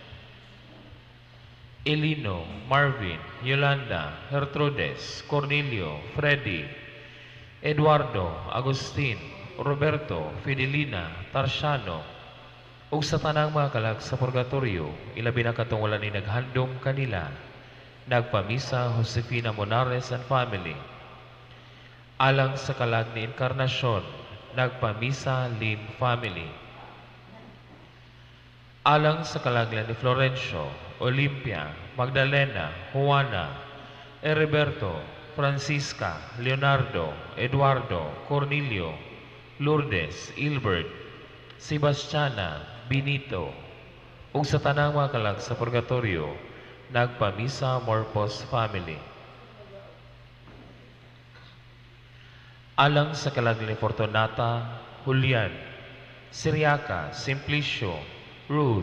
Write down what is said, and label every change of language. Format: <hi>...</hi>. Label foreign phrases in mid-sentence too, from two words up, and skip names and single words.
<ceb>Elino, Marvin, Yolanda, Gertrudes, Cornelio, Freddy, Eduardo, Agustin, Roberto, Fidelina, Tarsiano, ug sa tanang mga kalag sa purgatorio, ilabi na katungulan ni naghandom kanila, nagpamisa Josefina Monares</ceb> <en>and family.</en> <ceb>Alang sa kalag ni Encarnacion, nagpamisa Lim family. Alang sa kalaglan ni Florencio, Olimpia, Magdalena, Juana, Heriberto, Francisca, Leonardo, Eduardo, Cornelio, Lourdes, Ilbert, Sebastiana, Benito, ug sa tanang mga kalag sa purgatorio, nagpamisa Morpos family. Alang sa kalag ni Fortunata, Julian, Siriaca, Simplicio, Ruth,</ceb>